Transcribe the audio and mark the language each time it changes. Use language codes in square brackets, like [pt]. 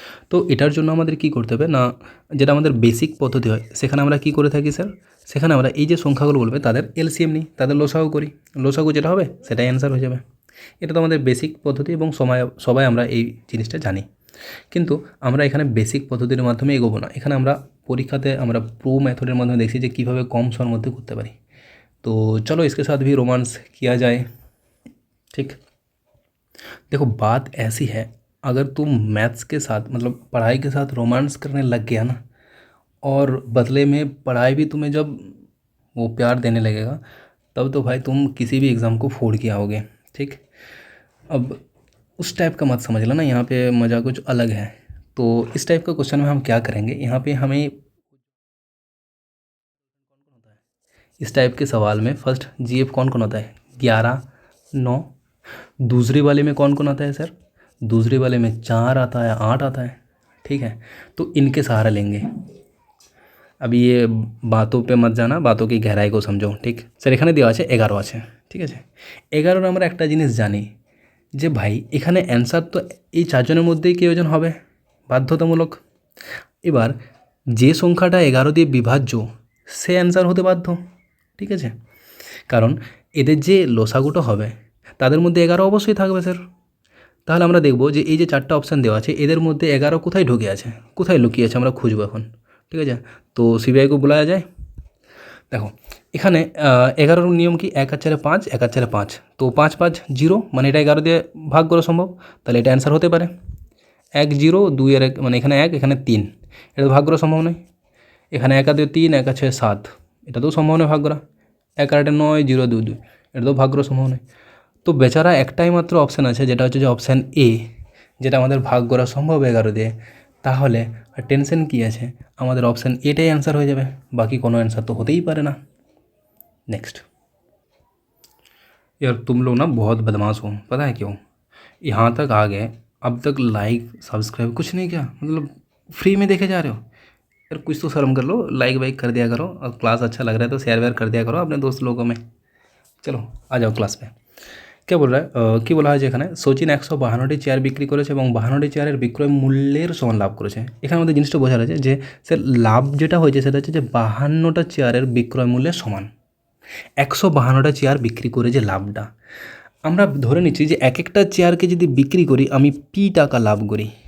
[bn] তো এটার জন্য আমাদের কি করতে হবে না, যেটা আমাদের বেসিক পদ্ধতি হয় সেখানে আমরা কি করে থাকি স্যার, সেখানে আমরা এই যে সংখ্যাগুলো বলবে তাদের এলসিএম নিই, তাদের লসাগু করি, লসাগু যেটা হবে সেটাই অ্যান্সার হয়ে যাবে। এটা তো আমাদের বেসিক পদ্ধতি এবং সবাই আমরা এই জিনিসটা জানি। কিন্তু আমরা এখানে বেসিক পদ্ধতির মাধ্যমে এগোবো না, এখানে আমরা পরীক্ষাতে আমরা প্রো মেথডের মাধ্যমে দেখছি যে কীভাবে কম সময়ের মধ্যে করতে পারি। [hi] तो चलो इसके साथ भी रोमांस किया जाए। ठीक, देखो बात ऐसी है, अगर तुम मैथ्स के साथ मतलब पढ़ाई के साथ रोमांस करने लग गया ना, और बदले में पढ़ाई भी तुम्हें जब वो प्यार देने लगेगा, तब तो भाई तुम किसी भी एग्ज़ाम को फोड़ के आओगे। ठीक, अब उस टाइप का मत समझ लेना, यहाँ पे मज़ा कुछ अलग है। तो इस टाइप का क्वेश्चन में हम क्या करेंगे, यहाँ पे हमें इस टाइप के सवाल में फर्स्ट जीएफ कौन कौन होता है? 11, 9। दूसरे वाले में कौन कौन आता है सर? दूसरे वाले में 4 आता है, 8 आता है। ठीक है, तो इनके सहारा लेंगे। अभी ये बातों पे मत जाना, बातों की गहराई को समझो। [bn] ठीक স্যার, এখানে দেওয়া আছে 11 আছে, ঠিক আছে। 11 আমরা একটা জিনিস জানি যে ভাই এখানে অ্যান্সার তো এই চারজনের মধ্যেই কেউ একজন হবে বাধ্যতামূলক। এবার যে সংখ্যাটা 11 দিয়ে বিভাজ্য সে অ্যান্সার হতে বাধ্য, ঠিক আছে, কারণ এদের যে লসাগুটা হবে তাদের মধ্যে 11 অবশ্যই থাকবে স্যার। তাহলে আমরা দেখব যে এই যে চারটা অপশান দেওয়া আছে এদের মধ্যে 11 কোথায় ঢুকে আছে, কোথায় লুকিয়ে আছে, আমরা খুঁজবো এখন। ঠিক আছে, তো সিবিআইকে বলা যায়। দেখো এখানে 11 নিয়ম কি, 1 আর 4 5, 1 আর 4 5, তো 5 5 0, মানে এটা 11 দিয়ে ভাগ করা সম্ভব, তাহলে এটা অ্যান্সার হতে পারে। 1 0, 2 এর 1, মানে এখানে 1 এখানে 3, এটা তো ভাগ করা সম্ভব নয়। এখানে 1 আর 2 3, 1 আর 6 7, এটাতেও সম্ভব নয় ভাগ করা। 1 আর 8 9, 0 2 2, এটাতেও ভাগ করা সম্ভব নয়। তো বেচারা একটাই মাত্র অপশান আছে, যেটা হচ্ছে যে অপশান এ, যেটা আমাদের ভাগ করা সম্ভব 11 দিয়ে। তাহলে আর টেনশন কী আছে, আমাদের অপশান এটাই অ্যান্সার হয়ে যাবে, বাকি কোনো অ্যান্সার তো হতেই পারে না। [hi] नेक्स्ट, यार तुम लोग ना बहुत बदमाश हो, पता है क्यों? यहाँ तक आ गए, अब तक लाइक सब्सक्राइब कुछ नहीं किया, मतलब फ्री में देखे जा रहे हो। यार कुछ तो शर्म कर लो, लाइक वाइक कर दिया करो, और क्लास अच्छा लग रहा है तो शेयर वेयर कर दिया करो अपने दोस्त लोगों में। चलो आ जाओ क्लास पे। क्या बोल रहा है, [bn] কি বলা হয়েছে এখানে, সচিন 152টি চেয়ার বিক্রি করেছে এবং 52টি চেয়ারের বিক্রয় মূল্যের সমান লাভ করেছে। এখানে আমাদের জিনিসটা বোঝা যাচ্ছে যে স্যার লাভ যেটা হয়েছে সেটা হচ্ছে যে 52টা চেয়ারের বিক্রয় মূল্যের সমান। 152টা চেয়ার বিক্রি করে যে লাভটা, আমরা ধরে নিচ্ছি যে এক একটা চেয়ারকে যদি বিক্রি করি আমি পি টাকা লাভ করি,